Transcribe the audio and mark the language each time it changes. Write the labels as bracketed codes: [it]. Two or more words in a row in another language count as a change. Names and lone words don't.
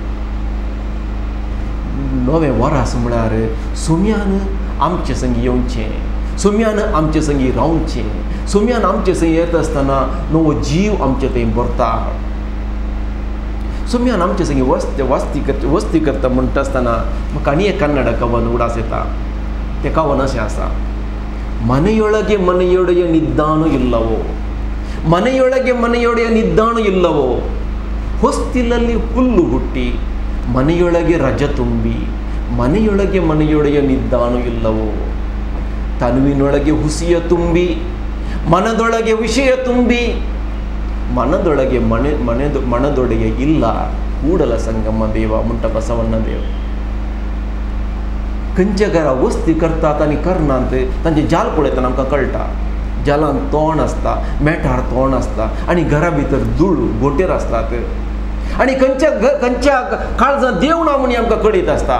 [kok] नवें वर्स म्हळ्यार सोम्यान आमचे संगी येवचें, सोम्यान आमचे संगी रावचें, सोम्यान आमचे संगी येता आसतना नवो जीव आमचे थंय भरता. सोम्यान आमचे संगी वस्ती करता म्हणटा आसतना म्हाका आनी एक कन्नड कवन उडास येता. तें कवन अशें आसा: [kn] ಮನೆಯೊಳಗೆ ಮನೆಯೊಡೆಯ ನಿದ್ದಾನು ಇಲ್ಲವೋ, ಮನೆಯೊಳಗೆ ಮನೆಯೊಡೆಯ ನಿದ್ದಾನು ಇಲ್ಲವೋ, ಹೊಸ್ತಿಲಲ್ಲಿ ಹುಲ್ಲು ಹುಟ್ಟಿ ಮನೆಯೊಳಗೆ ರಜ ತುಂಬಿ ಮನೆಯೊಳಗೆ ಮನೆಯೊಡೆಯ ನಿದ್ದಾನು ಇಲ್ಲವೋ, ತನುವಿನೊಳಗೆ ಹುಸಿಯ ತುಂಬಿ ಮನದೊಳಗೆ ವಿಷಯ ತುಂಬಿ ಮನದೊಳಗೆ ಮನದೊಡೆಯ ಇಲ್ಲ ಕೂಡಲ ಸಂಗಮ ದೇವ म्हणटा बसवण्ण देव. [kok] खंयच्या घरा वस्ती करतात आनी करनात तांचे जाल पळयतना आमकां कळटा. जालान तोंड आसता, मेठार तोंड आसता आनी घरा भितर धूळ गोटेर आसतात. आनी खंयच्या काळजांत देव ना म्हणी आमकां कळीत आसता.